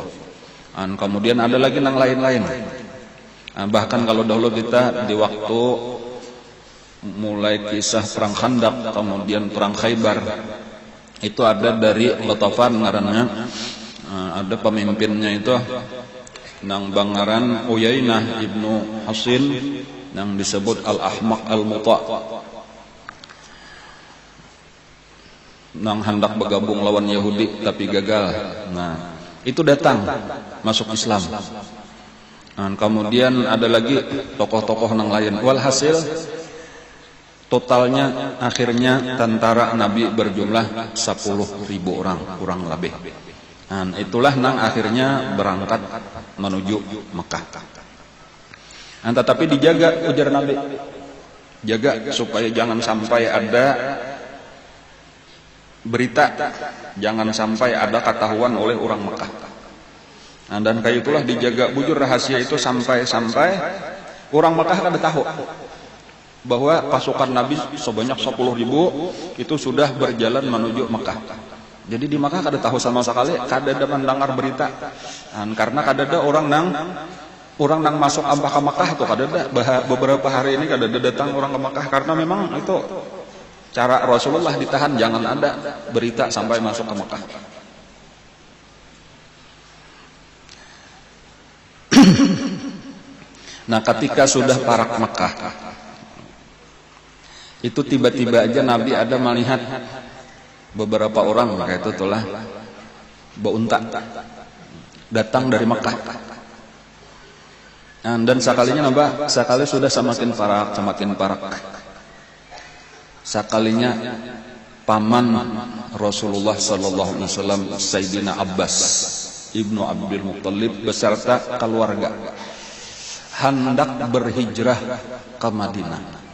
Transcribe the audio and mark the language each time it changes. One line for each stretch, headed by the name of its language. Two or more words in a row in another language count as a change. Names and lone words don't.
Banjar: Kemudian ada lagi nang lain-lain. Bahkan kalau dahulu kita di waktu mulai kisah perang Khandaq, kemudian perang Khaybar, itu ada dari Ghatafan ngarannya, ada pemimpinnya itu nang bangaran Uyainah ibnu Hasin yang disebut Al-Ahmaq Al-Muta, nang hendak bergabung lawan Yahudi tapi gagal. Nah, itu datang masuk Islam. Nah, kemudian ada lagi tokoh-tokoh yang lain. Walhasil totalnya akhirnya tentara Nabi berjumlah 10.000 orang kurang lebih. Nah, itulah yang akhirnya berangkat menuju Mekah. Nah, tetapi dijaga, ujar Nabi, jaga supaya jangan sampai ada berita, jangan sampai ada ketahuan oleh orang Mekah. Nah, dan kayak itulah dijaga bujur rahasia itu sampai orang Mekah kada tahu bahwa pasukan Nabi sebanyak 10.000 itu sudah berjalan menuju Mekah. Jadi di Mekah kada tahu sama sekali, kada ada mendengar berita. Karena kada ada orang nang masuk ke Mekah tuh kada ada. Beberapa hari ini kada ada datang orang ke Mekah karena memang itu cara Rasulullah ditahan, jangan ada berita sampai masuk ke Mekah. Nah, ketika sudah parak Mekah, itu tiba-tiba aja Nabi ada melihat beberapa orang, maka itu itulah beunta datang dari Mekah. Dan sekalinya nambah, sekali sudah semakin parak. Sekalinya paman Rasulullah
Arabic: sallallahu alaihi wasallam
Banjar: Sayyidina Abbas Ibnu Abdul Muttalib beserta keluarga hendak berhijrah ke Madinah.